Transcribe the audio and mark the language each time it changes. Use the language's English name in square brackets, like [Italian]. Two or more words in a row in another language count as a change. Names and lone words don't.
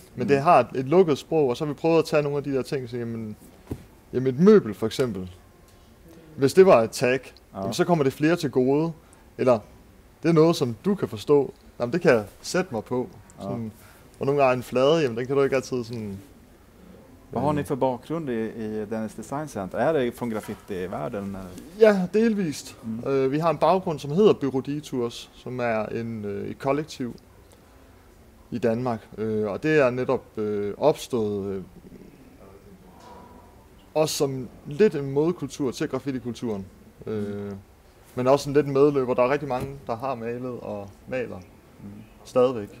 [Danish] Men det har et lukket sprog, og så har vi prøvet at tage nogle af de der ting, så jamen et møbel for eksempel. Hvis det var et tag, jamen, så kommer det flere til gode, eller det er noget, som du kan forstå. Jamen det kan jeg sætte mig på. Sådan, og nogle gange en flade, jamen den kan du ikke altid sådan [Swedish] Vad har ni för bakgrund i Dennis Design Center? Är det från graffiti-världen? Ja, [Danish] delvist. Vi har en baggrund, som hedder Bureau Detours, som er et kollektiv i Danmark. Og det er netop opstået også som lidt en modkultur til graffiti-kulturen. Men også en lidt medløber. Der er rigtig mange, der har malet og maler stadigvæk.